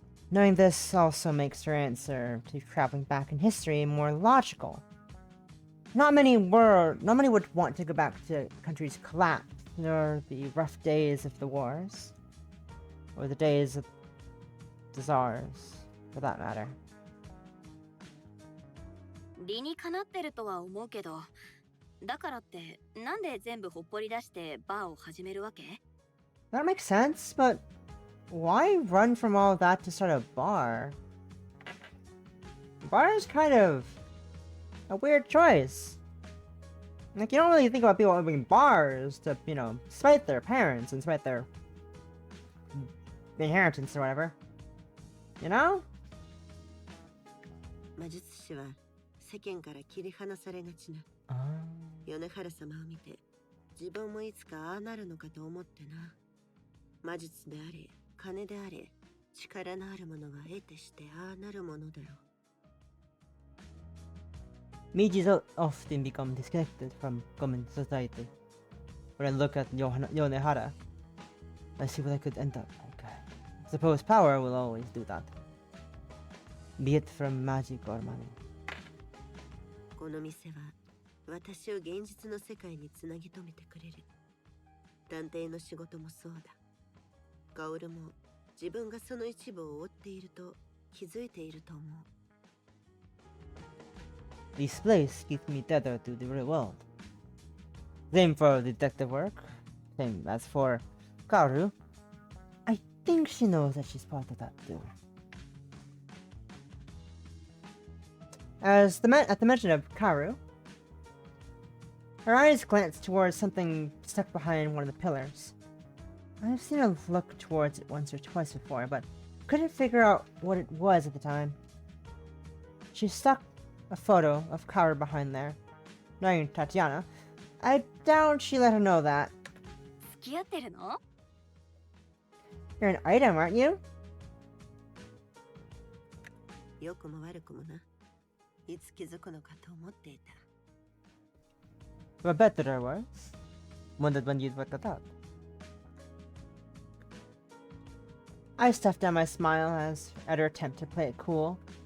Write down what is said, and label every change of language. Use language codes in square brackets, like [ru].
[en] Knowing this also makes her answer to traveling back in history more logical. Not many would want to go back to countries collapsed, nor the rough days of the wars, or the days of the czars, for that matter. [ja] 理にかなってるとは思うけど、だからってなんで全部ほっぽり出してバーを始めるわけ？ [en] That makes sense, but why run from all that to start a bar? Bar is kind of a weird choice. Like, you don't really think about people opening bars to, you know, spite their parents and spite their inheritance or whatever. You know? [ja] 魔術師は世間から切り離されがちな。米原様を見て、自分もいつかああなるのかと思ってな。魔術であれ、金であれ、力のあるものは得てしてああなるものだろう。 [en] Mages often become disconnected from common society. When I look at Yonehara, I see what I could end up like. I suppose power will always do that. Be it from magic or money. [ja] この店は私を現実の世界につなぎ止めてくれる。探偵の仕事もそうだ。カオルも自分がその一部を追っていると気づいていると思う。 [en] This place keeps me tethered to the real world. Same for detective work. Same as for Kaoru. I think she knows that she's part of that too. At the mention of Karu, her eyes glanced towards something stuck behind one of the pillars. I've seen her look towards it once or twice before, but couldn't figure out what it was at the time. She stuck a photo of Karu behind there. Knowing Tatiana, I doubt she let her know that. [ja] 付き合ってるの？ [en] You're an item, aren't you? [ja] 良くも悪くもな。いつ気づくのかと思っていた。 [en] I bet that I was. Wondered when you'd look it up. I stuffed down my smile at her attempt to play it cool.